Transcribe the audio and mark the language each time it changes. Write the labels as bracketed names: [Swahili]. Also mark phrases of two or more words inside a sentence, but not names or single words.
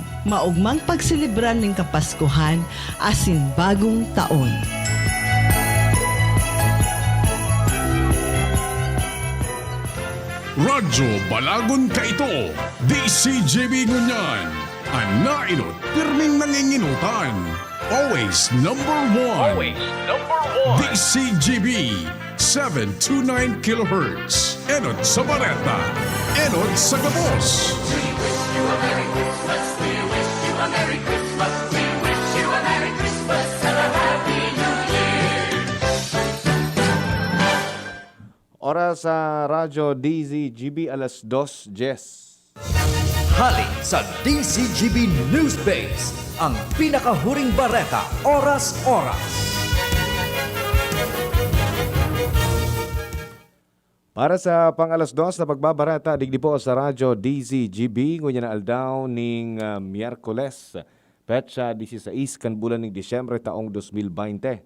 [Bikol] Maugmang pagsilibran ng Kapaskuhan, asin bagong taon. Radyo Balagon Kaito, DCGB Ngunyan, ang nainot, pirming nanginginutan. [English] Always number one. Always number one. [Bikol] DCGB, 729 kHz. Enot sa Bareta, enot sa Gabos. [English] We wish you a Merry Christmas. We wish you a Merry Christmas. We wish you a Merry Christmas and a Happy New Year. [Bikol] Oras sa Radyo DZGB alas 2:10. Hali sa DCGB News Base, ang pinakahuring bareta oras-oras. Para sa pang-alas 2 na pagbabarata, digdi po sa Radyo DZGB, ngunyan na aldaw ning Miyerkules, petsa 16 kan bulan ng Disyembre taong 2020.